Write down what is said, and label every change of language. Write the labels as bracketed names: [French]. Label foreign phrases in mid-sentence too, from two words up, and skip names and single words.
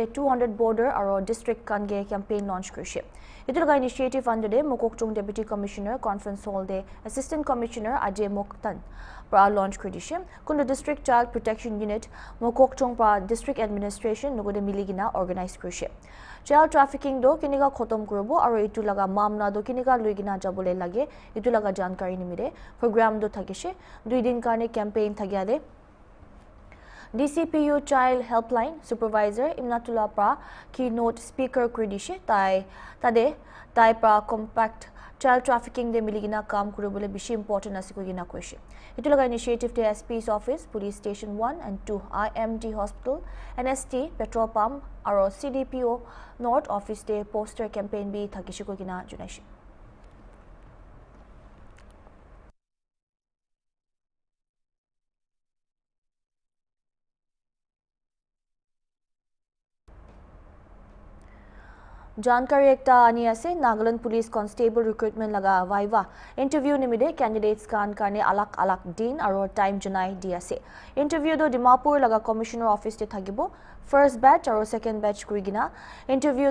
[Naga Pidgin] 200 border aro district kange [English] campaign launch [Naga Pidgin] kurishe itu laga initiative under de Mokokchung Deputy Commissioner Conference Hall de Assistant Commissioner Ajay Moktan pra launch kurishe kundu District Child Protection Unit Mokokchung pra District Administration nugode miligina organize kurishe [English] child trafficking [Naga Pidgin] do kiniga khotom kurobo aro itu laga mamla do kiniga luigina jabole lage itu laga jankari nimide program do thakishe 2 din karne campaign thagiade DCPU Child Helpline Supervisor Imnatullah Pra [English] keynote speaker [Naga Pidgin] kredishe tai pra compact [English] child trafficking [Naga Pidgin] de miligina kam kurobole bishi important asikogina koishe itu laga initiative de SP's office [English] police station 1 and 2 [Naga Pidgin] IMD hospital NST [English] petrol pump [Naga Pidgin] aro CDPO [English] north office [Naga Pidgin] de [English] poster campaign [Naga Pidgin] bi thakishikogina junaishi जानकारी एकता आनी आसे नागालैंड पुलिस कांस्टेबल रिक्रूटमेंट लगा [English] viva interview [Naga Pidgin] निमिदे कैंडिडेट्स कान करने अलग अलग दिन और टाइम जनाई दी आसे इंटरव्यू दो डिमापुर लगा [English] commissioner office [Naga Pidgin] ते थागिबो [English] first batch [Naga Pidgin] और [English] second batch [Naga Pidgin] कुइगिना इंटरव्यू